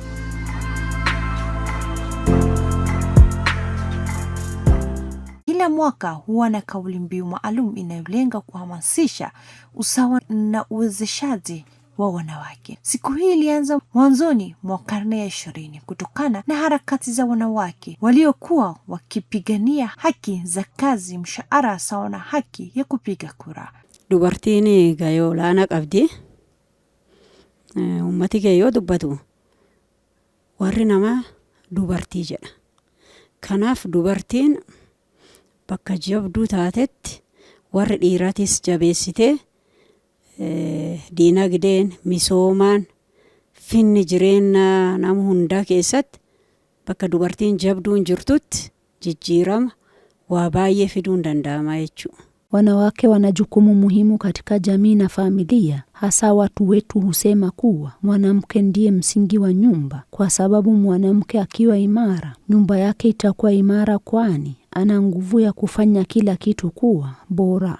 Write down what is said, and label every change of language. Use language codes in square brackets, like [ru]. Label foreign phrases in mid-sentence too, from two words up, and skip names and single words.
[sw] Kila mwaka huwa na kauli mbiu maalum inayolenga kuhamasisha usawa na uwezeshaji wa wanawake. Siku hii ilianza mwanzoni mwa karne ya 20 kutokana na harakati za wanawake waliokuwa wakipigania haki za kazi, mshahara sawa na haki ya kupiga kura. [om] Dubartiin gahee olaanaa qabdi. Ummati keeyyoo dubbatu warri namaa dubartii jedha. Kanaaf dubartiin bakka jabduu taatetti warri dhiiraatis jabeessitee diinagdeen, misoomaan, finni jireenya nama hundaa keessatti bakka dubartiin jabduun jirtutti jijjiirama waa baay'ee fiduun danda'ama jechuudha. [sw] Wanawake wana jukumu muhimu katika jamii na familia. Hasa watu wetu husema kuwa mwanamke ndiye msingi wa nyumba, kwa sababu mwanamke akiwa imara, nyumba yake itakuwa imara, kwani ana nguvu ya kufanya kila kitu kuwa bora.